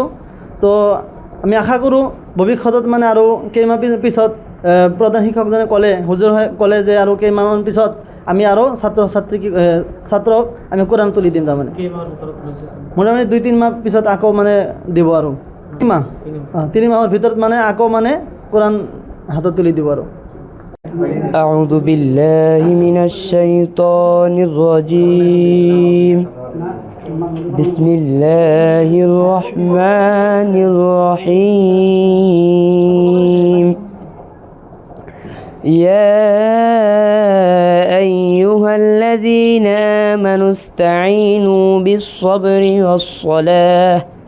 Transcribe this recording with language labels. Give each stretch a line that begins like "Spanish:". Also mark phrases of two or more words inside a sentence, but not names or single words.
Assamese: তো আমি আশা কৰোঁ ভৱিষ্যতত মানে আৰু কেইমাহ পিছত প্ৰধান শিক্ষকজনে হুজুৰ ক'লে যে আৰু কেইমাহমান পিছত আমি আৰু ছাত্ৰক আমি কোরআন তুলি দিম। তাৰমানে মোটামুটি 2-3 মাহ পিছত আকৌ মানে দিব আৰু 3 মাহৰ ভিতৰত মানে আকৌ মানে কোরআন হাতত তুলি দিব আৰু।
Arabic: أعوذ بالله من الشيطان الرجيم بسم الله الرحمن الرحيم يا أيها الذين آمنوا استعينوا بالصبر والصلاة